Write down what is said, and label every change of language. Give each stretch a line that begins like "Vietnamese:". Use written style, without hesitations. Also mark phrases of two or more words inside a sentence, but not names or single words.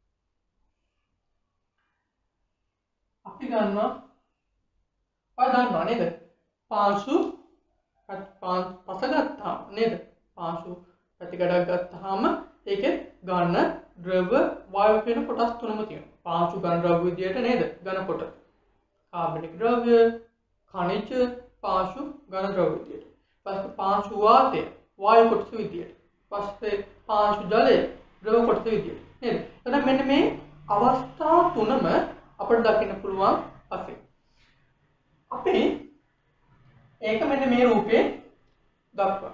Sinhala: අපි ගන්නවා ඔයා දන්නවා නේද? පාංශු පස ගත්තාම නේද? පාංශු ප්‍රතිගඩක් ගත්තාම ඒකේ ඝන, ද්‍රව, වායු කියන කොටස් තුනම තියෙනවා. පාංශු ඝන ද්‍රව විදියට නේද? ඝන කොටස්. කාබනික ද්‍රව්‍ය, ඛනිජ, පාංශු, ඝන ද්‍රව්‍ය විදියට. ඊපස්සේ පාංශු වාතය වායු කොටස විදියට. ඊපස්සේ පාංශු ජලය ද්‍රව කොටස විදියට. නේද? එතන මෙන්න මේ අවස්ථා තුනම අපිට දකින්න පුළුවන් පස්සේ. අපි ඒක මෙන්න මේ රූපේ දක්වනවා.